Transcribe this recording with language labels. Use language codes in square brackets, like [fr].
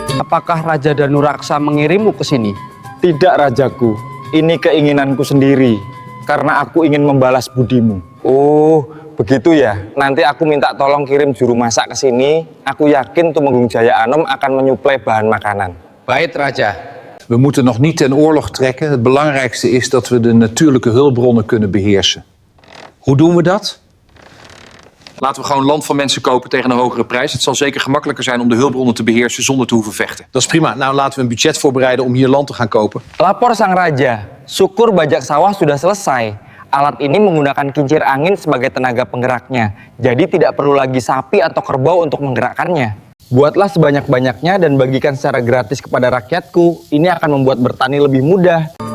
[id] Apakah Raja Danuraksa mengirimmu ke sini? Tidak, Rajaku. Ini keinginanku sendiri. Karena aku ingin membalas budimu. Oh, begitu ya. Nanti aku minta tolong kirim juru masak ke sini. Aku yakin Tumenggung Jaya Anom akan menyuplai bahan makanan. Baik, Raja. [nl] We moeten nog niet ten oorlog trekken. Het belangrijkste is dat we de natuurlijke hulpbronnen kunnen beheersen. Hoe doen we dat? Laten we gewoon land van mensen kopen tegen een hogere prijs. Het zal zeker gemakkelijker zijn om de hulpbronnen te beheersen zonder te hoeven vechten. Dat is prima. Nou, laten we een budget voorbereiden om hier land te gaan kopen. [id] Lapor sang raja, syukur bajak sawah sudah selesai. Alat ini menggunakan kincir angin sebagai tenaga penggeraknya. Jadi tidak perlu lagi sapi atau kerbau untuk menggerakkannya. Buatlah sebanyak-banyaknya dan bagikan secara gratis kepada rakyatku. Ini akan membuat bertani lebih mudah.